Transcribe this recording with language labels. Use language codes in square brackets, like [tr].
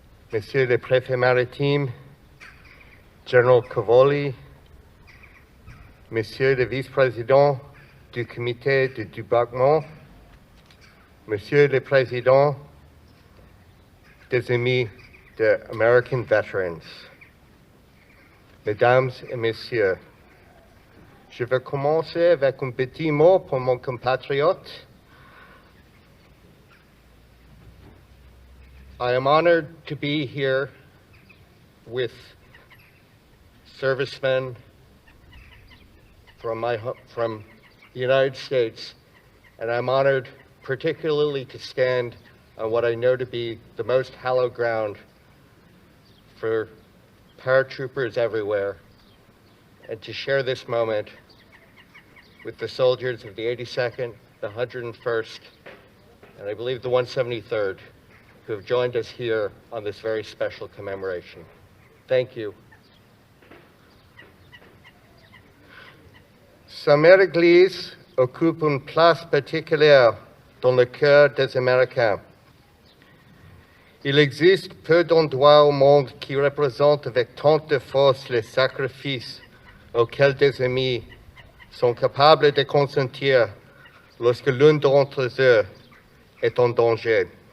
[fr] Monsieur le préfet maritime, General Cavoli, Monsieur le vice-président du comité de débarquement, Monsieur le président des Amis de American Veterans, Mesdames et Messieurs, je vais commencer avec un petit mot pour mon compatriote. [en] I am honored to be here with servicemen from the United States, and I'm honored particularly to stand on what I know to be the most hallowed ground for paratroopers everywhere, and to share this moment with the soldiers of the 82nd, the 101st, and I believe the 173rd, who have joined us here on this very special commemoration. Thank you. [fr] Sainte-Mère-Église occupe une place particulière dans le cœur des Américains. Il existe peu d'endroits au monde qui représentent avec tant de force les sacrifices auxquels des amis sont capables de consentir lorsque l'un d'entre eux est en danger.